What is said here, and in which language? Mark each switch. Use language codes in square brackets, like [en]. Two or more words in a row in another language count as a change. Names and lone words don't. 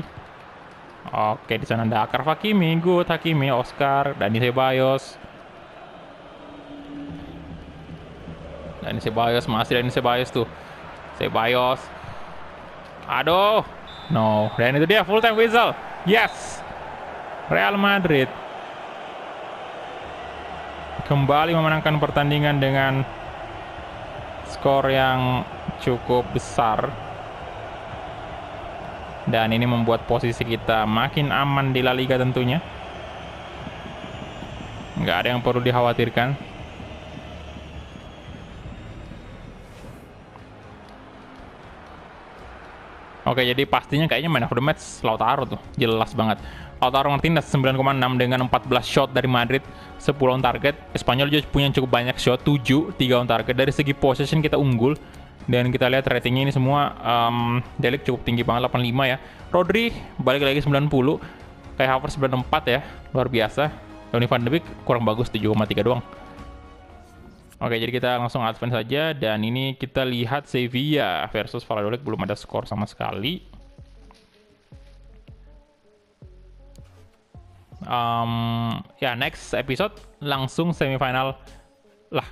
[id] Oke, di sana ada Akraf Hakimi, good Hakimi, Oscar, Dani Ceballos. Dani Ceballos, masih Dani Ceballos tuh. Ceballos. Aduh. No, dan itu dia [en] full time whistle. [id] Yes. Real Madrid kembali memenangkan pertandingan dengan skor yang cukup besar. Dan ini membuat posisi kita makin aman di La Liga tentunya. Nggak ada yang perlu dikhawatirkan. Oke, jadi pastinya kayaknya [en] man of the match [id] Lautaro tuh. Jelas banget. Lautaro Martinez 9,6 dengan 14 shot dari Madrid, 10 [en] on target. [id] Espanyol juga punya cukup banyak shot, 7, 3 [en] on target. [id] Dari segi possession kita unggul. Dan kita lihat ratingnya ini semua Delik cukup tinggi banget, 85 ya. Rodri balik lagi 90. Kayak Havertz 94 ya. Luar biasa. Donny van de Beek kurang bagus, 7,3 doang. Oke, jadi kita langsung advance saja. Dan ini kita lihat Sevilla versus Valladolid, belum ada skor sama sekali. Ya, [en] next episode [id] langsung semifinal lah.